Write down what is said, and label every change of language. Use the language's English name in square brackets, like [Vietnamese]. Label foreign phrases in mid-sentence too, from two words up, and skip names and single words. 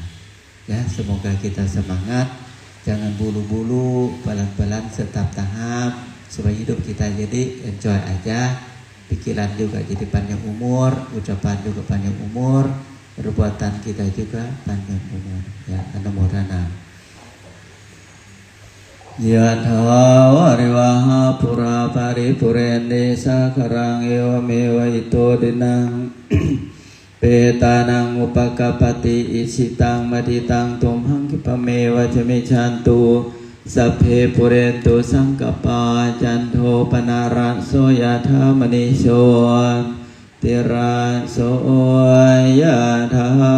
[Indonesian] Ya, semoga kita semangat, jangan bulu-bulu, pelan-pelan, setahap tahap, supaya hidup kita jadi enjoy aja. Pikiran juga jadi panjang umur, ucapan juga panjang umur, perbuatan kita juga panjang umur. Ya, [Pali] anumodana. Yatha wariwaha pura paripurende sakarang ewa mewa ito dinang petanang upakapati isitang maditang tumhang kipamewa jamichantu sapphe purentu sangkapa janto panaraso yatha manisho tiraso yatha